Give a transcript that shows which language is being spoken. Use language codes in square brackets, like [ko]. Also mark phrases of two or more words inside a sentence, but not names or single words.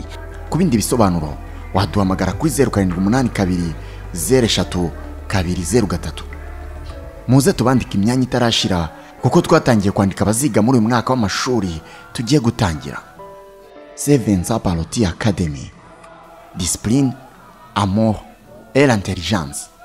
[rw] ku bindi bisobanuro waduhamagara kuri 0782 03 muze tubandika imyanya itarashira kuko twatangiye kwandika abaziga muri uyu mwaka w'amashuri tugiye gutangira Seven Star Party Academy [fr] discipline amour et l'intelligence